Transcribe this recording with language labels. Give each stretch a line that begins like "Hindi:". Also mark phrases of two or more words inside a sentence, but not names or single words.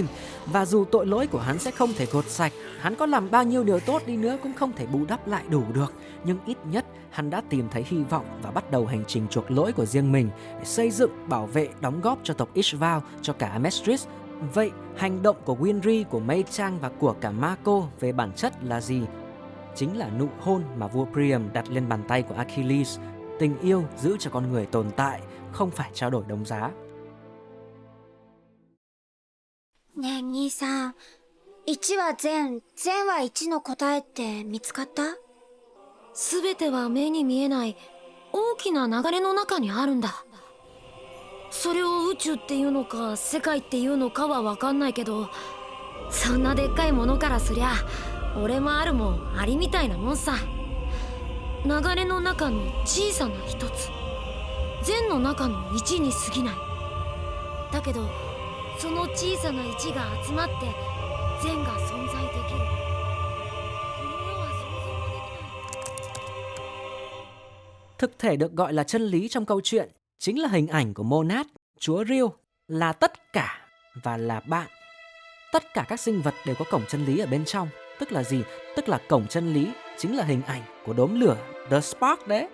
Vietnamese: Và dù tội lỗi của hắn sẽ không thể gột sạch, hắn có làm bao nhiêu điều tốt đi nữa cũng không thể bù đắp lại đủ được, nhưng ít nhất hắn đã tìm thấy hy vọng và bắt đầu hành trình chuộc lỗi của riêng mình để xây dựng, bảo vệ, đóng góp cho tộc Ishval, cho cả Amestris. Vậy hành động của Winry, của Mei Chang và của cả Mako về bản chất là gì? Chính là nụ hôn mà vua Priam đặt lên bàn tay của Achilles. Tình yêu giữ cho con người tồn tại, không phải trao đổi đồng giá.
Japanese: ねえ兄さん、1は善、善は1の答えって見つかった？全ては目に見えない大きな流れの中にあるんだ。それを宇宙っていうのか世界っていうのかは分かんないけど、そんなでっかいものからすりゃ俺もあるもんありみたいなもんさ。流れの中の小さな一つ、善の中の1に過ぎない。だけどその小さな1が集まって善が存在できる。この世は想像もできない。
Vietnamese: Thực thể được gọi là chân lý trong câu chuyện chính là hình ảnh của Monad, chúa Ryu, là tất cả và là bạn. Tất cả các sinh vật đều có cổng chân lý ở bên trong. Tức là gì? Tức là cổng chân lý chính là hình ảnh của đốm lửa,
English: The Spark
Vietnamese: đấy.